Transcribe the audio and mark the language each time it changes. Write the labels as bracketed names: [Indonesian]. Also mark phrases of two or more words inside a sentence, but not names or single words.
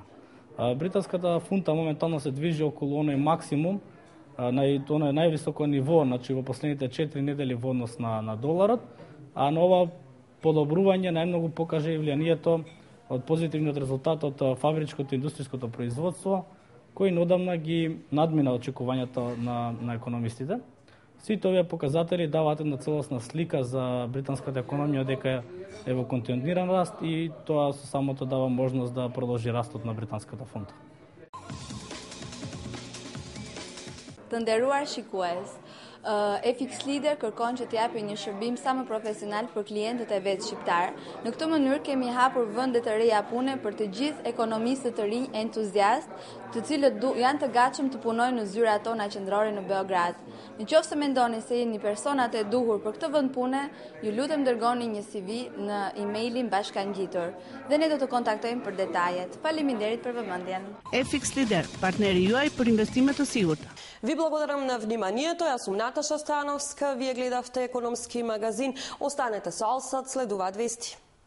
[Macedonian] Британската фунта моментално се движи околу оној максимум, на оној највисоко ниво, значи во последните 4 недели во однос на доларот, а на ова подобрување најмногу покаже и влијанието од позитивниот резултат од фабричкото и индустријското производство, кој неодамна ги надмина очекувањата на економистите. Сите овие показатели даваат една целосна слика за британската економија дека е во континуиран раст и тоа со самото дава можност да продолжи растот на британската фунта. [Albanian] Të nderuar shikues, FX Leader kërkon që t'japi një shërbim sa më profesional për klientët e vet shqiptar. Në këtë mënyrë kemi hapur vende të reja pune për të gjithë ekonomistët të rinj entuziast, të cilët janë të gatshëm të punojnë në zyrat tona qendrore në Beograd. Nëse mendoni se jeni personat e duhur për këtë vend pune, ju lutem dërgoni një CV në emailin bashkangjitur dhe ne do të kontaktojmë për detajet. Faleminderit për vëmendjen. FX Leader, partneri juaj për investime të sigurta. [Macedonian] Ви благодарам на вниманието. Јас сум Наташа Стојановска. Вие гледавте Економски магазин. Останете со Алсат, следуваат вести.